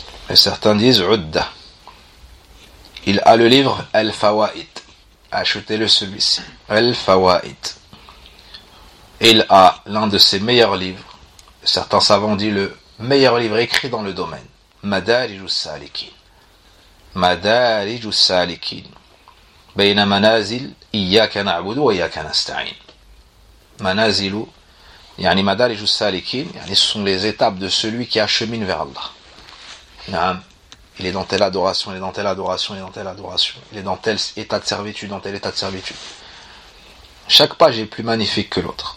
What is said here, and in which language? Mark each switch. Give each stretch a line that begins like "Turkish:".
French: Et certains disent عُدَّة. Il a le livre Al-Fawa'id. Achetez-le celui-ci. Al-Fawa'id. Il a l'un de ses meilleurs livres. Certains savants disent le meilleur livre écrit dans le domaine.
Arabic: مَدَارِجُ السَّالِكِينَ. مَدَارِجُ السَّالِكِينَ. بين منازل إياك نعبد وإياك نستعين. منازل يعني مدارج السالكين يعني
French: sont les étapes de celui qui achemine vers Allah.
Arabic: نعم.
French: Il est dans telle adoration, il est dans telle adoration, il est dans telle adoration, il est dans tel état de servitude, dans tel état de servitude. Chaque page est plus magnifique que l'autre.